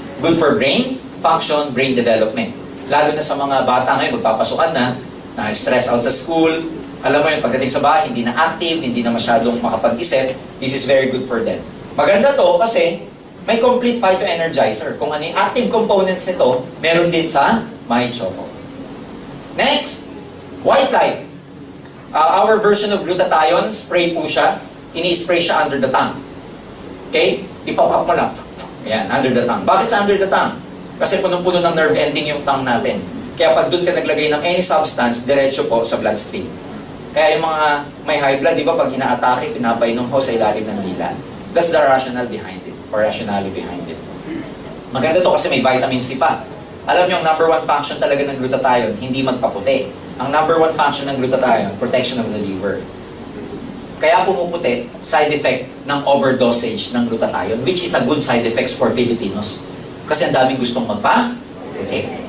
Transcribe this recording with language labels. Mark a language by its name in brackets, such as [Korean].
[English] Good for brain, function, brain development. [Filipino] Lalo na sa mga bata ngayon, magpapasukan na stress out sa school, alam mo yun, pagdating sa bahay, hindi na active, hindi na masyadong makapag-isip, this is very good for them. Maganda to kasi may complete phytoenergizer. Kung ano yung active components nito, meron din sa My Choco. [English] Next, White Light. Our version of glutathione, spray po siya. Ini-spray siya under the tongue. Okay? Ipapap mo lang. Ayan, under the tongue. Bakit sa under the tongue? [Filipino] Kasi punong-puno ng nerve ending yung tongue natin. Kaya pag doon ka naglagay ng any substance, diretso po sa bloodstream. Kaya yung mga may high blood, di ba, pag ina-atake, pinapainom ko sa ilalim ng dila. [English] That's the rationale behind it, or rationale behind it. [Filipino] Maganda to kasi may vitamin C pa. Alam niyo, ang number 1 function talaga ng glutathione, hindi magpaputi. Ang number 1 function ng glutathione, protection of the liver. Kaya pumuputi, side effect ng overdosage ng glutathione, which is a good side effects for Filipinos. Kasi ang daming gustong magpa-puti.